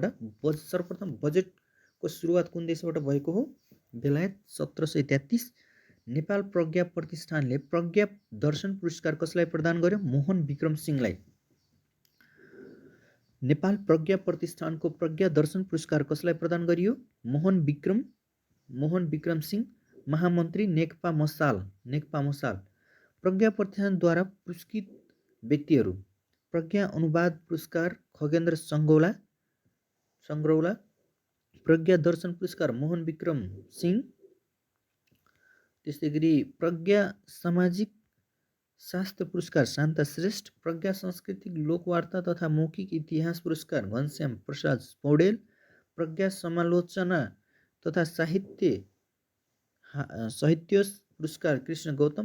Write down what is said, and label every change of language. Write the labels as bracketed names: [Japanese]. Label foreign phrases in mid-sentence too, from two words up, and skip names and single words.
[Nepali] सर्वप्रथम बजेटको सुरुवात कुन देशबाट भएको हो? बेलायत 1733। नेपाल प्रज्ञा प्रतिष्ठानले प्रज्ञा दर्शन पुरस्कार कसलाई प्रदान गर्यो? मोहन विक्रम सिंहलाई। नेपाल प्रज्ञा प्रतिष्ठानको प्रज्ञा दर्शन पुरस्कार कसलाई प्रदान गरियो? मोहन विक्रम सिंह। महामन्त्री नेकपा मसाल। प्रज्ञा प्रतिष्ठानद्वारा पुरस्कृत व्यक्तिहरू: प्रज्ञा अनुवाद पुरस्कार खगेन्द्र सङ्ग्रौला। प्रज्ञा दर्शन पुरस्कार मोहन विक्रम सिंह। त्यस्तै गरी प्रज्ञा सामाजिक शास्त्र पुरस्कार शान्ता श्रेष्ठ। प्रज्ञा सांस्कृतिक लोकवार्ता तथा मौखिक इतिहास पुरस्कार घनश्याम प्रसाद पौडेल। प्रज्ञा समालोचना तथा साहित्य पुरस्कार कृष्ण गौतम।